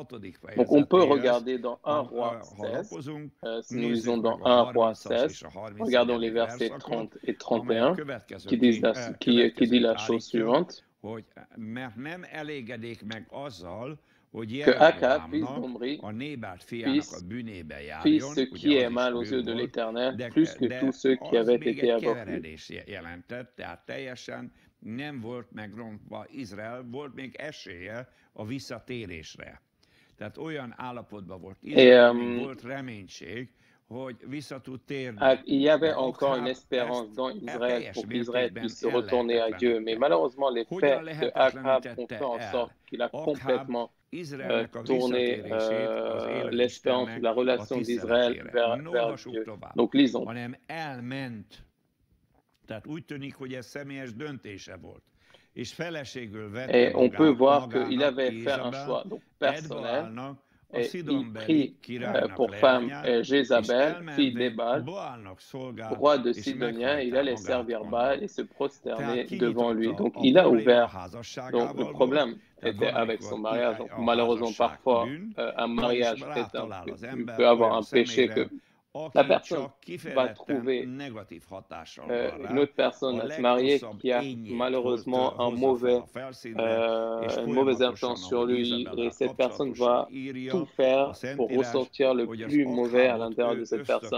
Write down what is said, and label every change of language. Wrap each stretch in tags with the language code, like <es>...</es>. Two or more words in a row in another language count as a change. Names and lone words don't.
<fr>Donc, on peut regarder dans 1 Roi 16, si nous lisons dans 1 Roi 16, regardons les versets 30 et 31 qui dit la chose suivante. Que Achab, fils d'Omri, fit ce qui est mal aux yeux de l'Éternel, plus que tous ceux qui avaient été avant lui.</fr> <hu>Nem volt megrontva Izrael, volt még esélye a visszatérésre. Tehát olyan állapotban volt Izrael, volt reménység, hogy vissza tud térni.</hu> <fr>Il y avait encore une espérance dans Israël pour qu'Israël puisse se retourner à Dieu. Mais malheureusement, les faits de Achab ont fait en sorte qu'il a complètement tourné l'espérance, la relation d'Israël vers Dieu. Donc lisons.</fr> <hu>Tehát úgy tűnik, hogy ez személyes döntése volt. És feleségül vette</hu> <fr>Et on peut voir qu'il avait fait un choix donc personnel et il prit pour femme Jézabel, fille d'Ébal, roi de Sidonia. Il allait servir Baal et se prosterner devant lui. Donc il a ouvert. Donc le problème était avec son mariage. Donc, malheureusement, parfois, un mariage peut avoir un péché que la personne va trouver une autre personne à se marier qui a malheureusement une mauvaise influence sur lui, et cette personne va tout faire pour ressortir le plus mauvais à l'intérieur de cette personne.</fr>